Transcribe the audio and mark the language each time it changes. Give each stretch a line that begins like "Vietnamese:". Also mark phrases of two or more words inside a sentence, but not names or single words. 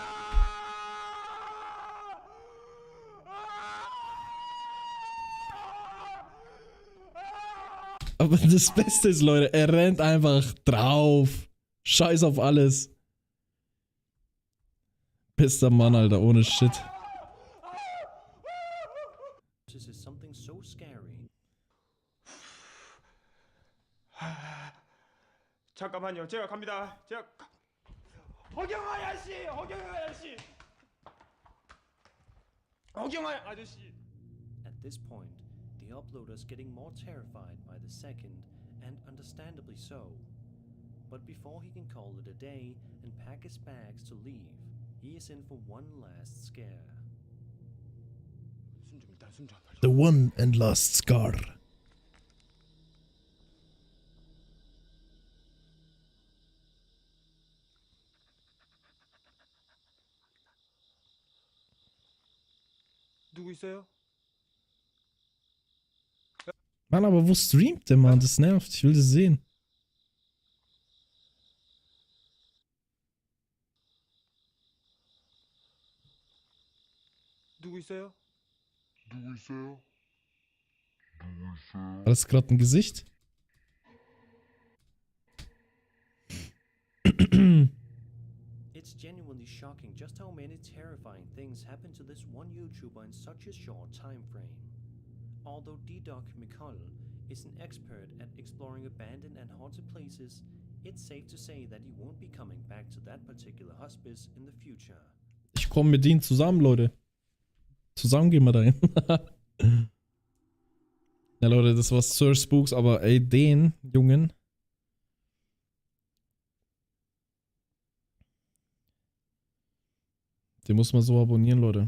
German: Aber das Beste ist, Leute, er rennt einfach drauf. Scheiß auf alles. Bester Mann, Alter, ohne Shit.
English: This is something so scary.
Korean: 잠깐만요. 제가 갑니다. 허경아 아저씨! 허경아 아저씨!
English: At this point, the uploader's getting more terrified by the second, and understandably so. But before he can call it a day and pack his bags to leave, he is in for one last scare. The one and last scar.
Korean: 누구 있어요?
German: Mann, aber wo streamt der Mann? Das nervt. Ich will das sehen.
Korean: 누구 있어요?
German: War das gerade ein Gesicht?
English: It's genuinely shocking just how many terrifying things happen to this one YouTuber in such a short time frame. Although D-Doc Mikol is an expert at exploring abandoned and haunted places, it's safe to say that he won't be coming back to that particular hospice in the future.
German: Ich komme mit denen zusammen, Leute. Zusammen gehen wir dahin. Ja, Leute, das war Sir Spooks, aber ey, den Jungen. Den muss man so abonnieren, Leute.